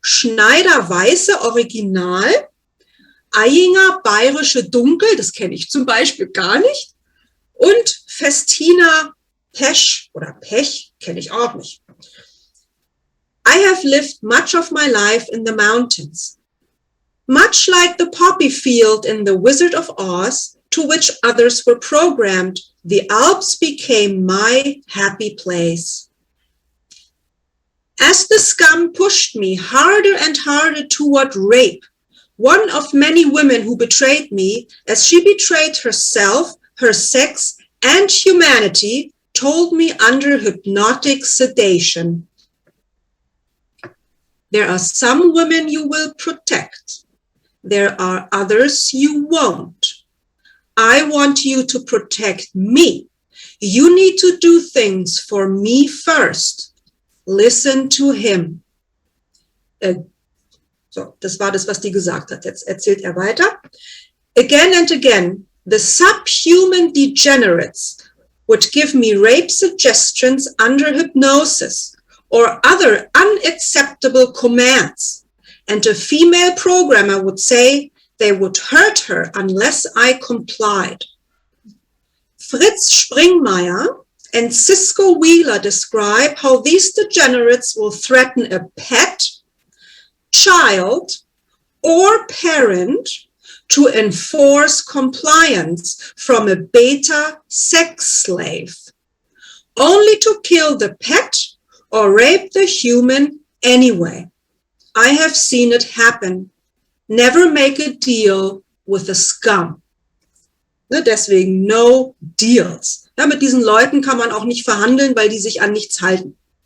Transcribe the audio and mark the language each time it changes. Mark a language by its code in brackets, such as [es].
[de] Schneider Weiße Original, Eyinger Bayerische Dunkel, das kenne ich zum Beispiel gar nicht, und Festina Pech oder Pech, kenne ich auch nicht. [en] I have lived much of my life in the mountains. Much like the poppy field in The Wizard of Oz, to which others were programmed, the Alps became my happy place. As the scum pushed me harder and harder toward rape, one of many women who betrayed me, as she betrayed herself, her sex, and humanity, told me under hypnotic sedation, there are some women you will protect. There are others you won't. I want you to protect me. You need to do things for me first. Listen to him. [de] So, das war das, was die gesagt hat. Jetzt erzählt er weiter. [en] Again and again, the subhuman degenerates would give me rape suggestions under hypnosis or other unacceptable commands. And a female programmer would say they would hurt her unless I complied. Fritz Springmeier and Cisco Wheeler describe how these degenerates will threaten a pet, child, or parent to enforce compliance from a beta sex slave, only to kill the pet or rape the human anyway. I have seen it happen. Never make a deal with the scum. [de] Ne, deswegen [en] no deals. [de] Ja, mit diesen Leuten kann man auch nicht verhandeln, weil die sich an nichts halten.